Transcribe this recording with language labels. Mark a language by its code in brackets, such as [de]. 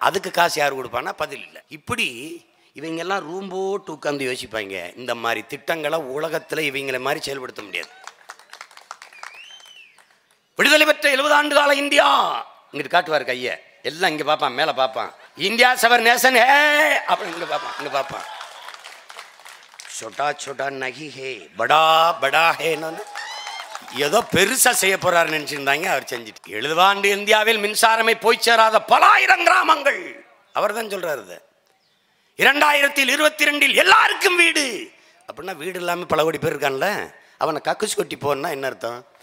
[ta] அதுக்கு காசு யார் கொடுப்பான்னா பதில் இல்லை. இப்படி இவங்கெல்லாம் ரூம் போட்டு உட்காந்து யோசிப்பாங்க. இந்த மாதிரி திட்டங்களை உலகத்தில் இவங்களை மாதிரி செயல்படுத்த முடியாது. விடுதலை பெற்ற 70 ஆண்டு கால இந்தியா இங்கிட்டு காட்டுவார் கையை, எல்லாம் இங்கே பார்ப்பான், மேலே பார்ப்பான். [hi] இந்தியா சவர் நேசன் ஹே [ta] அப்படி இங்கே பார்ப்பான், இங்கே பார்ப்பான். [hi] छोटा छोटा नहीं है बड़ा बड़ा है. [ta] ஏதோ பெருசா செய்ய போறாரு நினைச்சிருந்தாங்க, அவர் செஞ்சுட்டு. 70 ஆண்டு இந்தியாவில் மின்சாரமே போய் சேராத பல ஆயிரம் கிராமங்கள். அவர் தான் சொல்றாரு. 2022 எல்லாருக்கும் வீடு அப்படின்னா, வீடு இல்லாமல் பல கோடி பேர் இருக்கான்ல, அவனை கக்குஸ் கட்டி போன்னா என்ன அர்த்தம்?